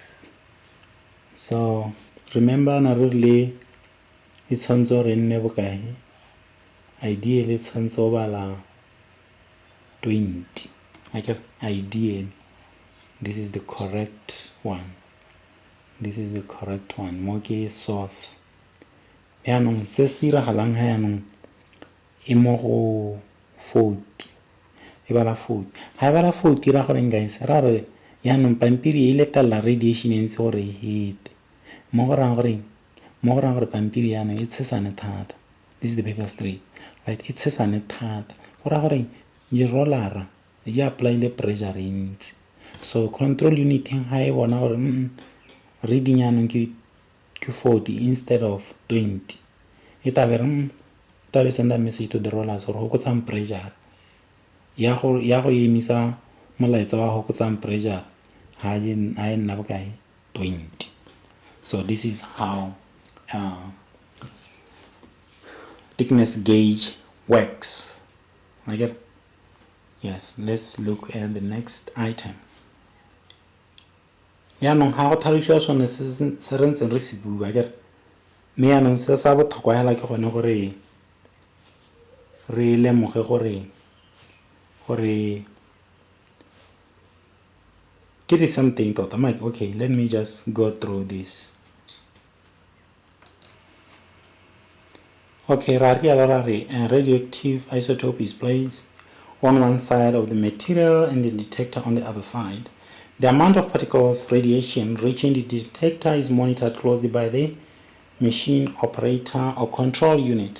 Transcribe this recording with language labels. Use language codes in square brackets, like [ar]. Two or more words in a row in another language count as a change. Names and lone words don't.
[en] So remember na really it's [tn] hanzo renne bokae. [en] Ideally it's [tn] hanzo bala 20. [en] I get ideal. This is the correct one. [tn] Moke source. Yanong se sira halang ha yanong imo go 40. E bala 40. Ha bala 40 ra gore guys. Ra re yanong pampiri ile tala radiation entse gore hit. Mo go rang gore pampiri yanong e tshesane thata. [en] This is the paper straight. Right, [tn] e tshesane thata. Go ra gore ye rollara ya apply le pressure entse. [en] So control unit ha e bona gore reading yanong ke 40 instead of 20. Tabe send a message to the rollers or [tn] go tsang [en] pressure. [tn] Ya go emisa molaetsa wa go tsang pressure ha e nna bokae 20. [en] So this is how thickness gauge works. I get. Yes, let's look at the next item. [tn] Yanong ha go tlhaloswa sone se re ntse re se bua [en] I get. [tn] Me yanong se sa botlhokwa hela ke gone gore re lemoge gore ke [en] the same thing [tn] tota. [en] Okay, let me just go through this. Okay, a radioactive isotope is placed on one side of the material and the detector on the other side. The amount of particles radiation reaching the detector is monitored closely by the machine operator or control unit.